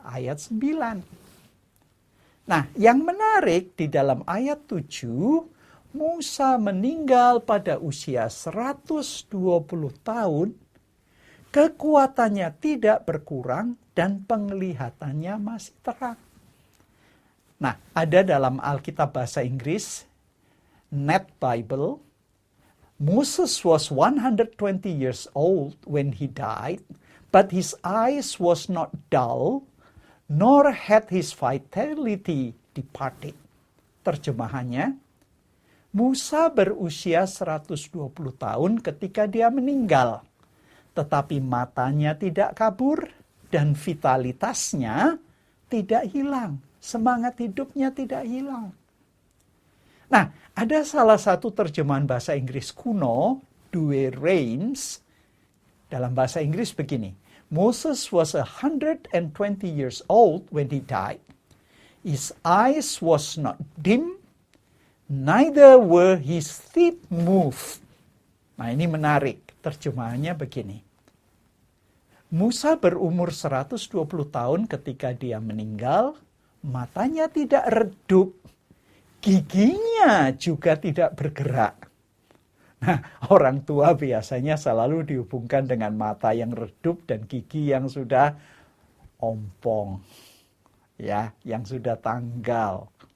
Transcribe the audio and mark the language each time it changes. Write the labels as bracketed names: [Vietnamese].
[Indonesian] Ayat 9. Nah, yang menarik di dalam ayat 7, Musa meninggal pada usia 120 tahun, kekuatannya tidak berkurang dan penglihatannya masih terang. Nah, ada dalam Alkitab bahasa Inggris, Net Bible, [English] Moses was 120 years old when he died, but his eyes was not dull, nor had his vitality departed. [Indonesian] Terjemahannya, Musa berusia 120 tahun ketika dia meninggal, tetapi matanya tidak kabur dan vitalitasnya tidak hilang, semangat hidupnya tidak hilang. Nah, ada salah satu terjemahan bahasa Inggris kuno, Douay Rheims, dalam bahasa Inggris begini, [English] Moses was 120 years old when he died. His eyes was not dim, neither were his feet moved. [Indonesian] Nah, ini menarik. Terjemahannya begini. Musa berumur 120 tahun ketika dia meninggal, matanya tidak redup, giginya juga tidak bergerak. Nah, orang tua biasanya selalu dihubungkan dengan mata yang redup dan gigi yang sudah ompong, ya, yang sudah tanggal.